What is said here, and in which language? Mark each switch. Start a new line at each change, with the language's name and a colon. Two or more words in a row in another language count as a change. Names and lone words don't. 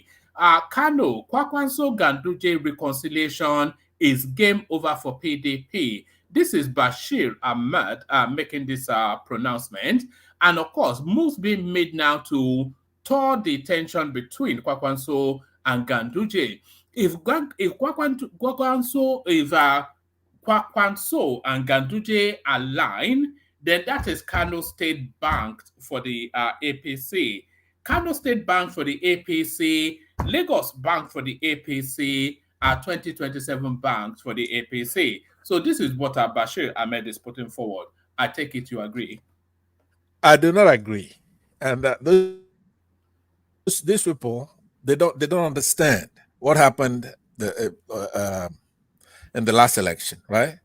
English: Kano, Kwankwaso Ganduje reconciliation is game over for PDP. This is Bashir Ahmed making this pronouncement. And of course, moves being made now to thaw the tension between Kwankwaso and Ganduje. If Kwankwaso and Ganduje align, then that is Kano State banked for the APC. Kano State Bank for the APC, Lagos Bank for the APC, 2027 banks for the APC. So this is what Bashir Ahmed is putting forward. I take it you agree. I do not agree, and these people they don't understand what happened in the last election, right?